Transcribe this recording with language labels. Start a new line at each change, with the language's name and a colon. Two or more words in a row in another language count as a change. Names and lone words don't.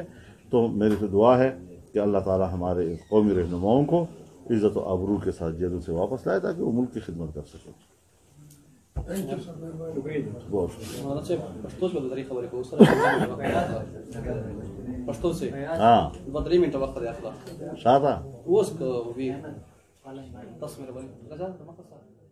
Urdu: تو میری تو دعا ہے کہ اللہ تعالی ہمارے قومی رہنماؤں کو عزت و آبرو کے ساتھ جیلوں سے واپس لائے تاکہ وہ ملک کی خدمت کر سکیں. پښتو سے ہاں
Pashto: 2-3 منټه وخت دی اخلا شاته اوس کو وی تاسو مې